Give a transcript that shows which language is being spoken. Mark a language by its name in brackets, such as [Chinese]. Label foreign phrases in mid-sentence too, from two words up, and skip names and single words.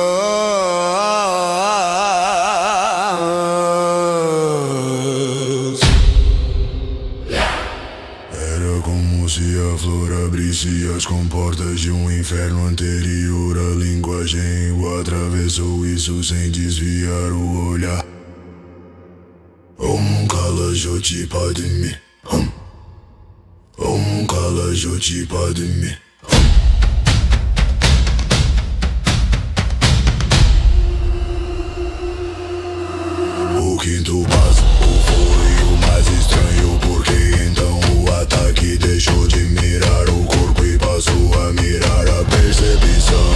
[Portuguese] Era como se a flor abrisse as comportas de um inferno anterior. A linguagem atravessou isso sem desviar o olhar. [Sanskrit] joti padmi Om Kala joti padmi [Portuguese] O quinto passo foi o mais estranho, porque então o ataque deixou de mirar o corpo e passou a mirar a percepção.